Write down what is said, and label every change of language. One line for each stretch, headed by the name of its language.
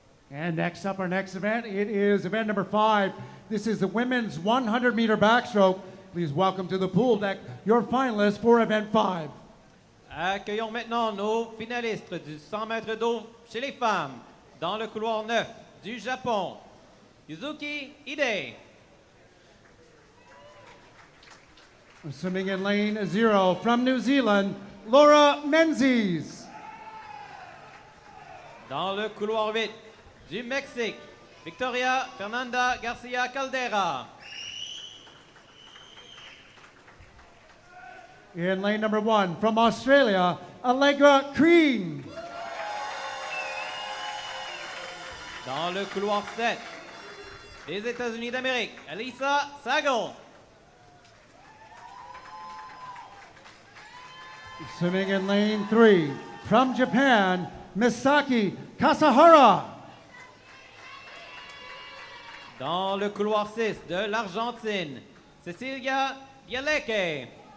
English: And next up, our next event, it is event number 5. This is the women's 100-meter backstroke. Please welcome to the pool deck your finalists for event 5.
French: Accueillons maintenant nos finalistes du 100 mètres d'eau chez les femmes dans le couloir 9 du Japon. Yuzuki Ide.
English: Swimming in lane 0 from New Zealand, Laura Menzies.
French: Dans le couloir 8 du Mexique, Victoria Fernanda Garcia Caldera.
English: In lane number 1 from Australia, Allegra Crean.
French: Dans le couloir 7 des États-Unis d'Amérique, Alisa Sago.
English: Swimming in lane 3 from Japan, Misaki Kasahara.
French: Dans le couloir 6 de l'Argentine, Cecilia Bialeke.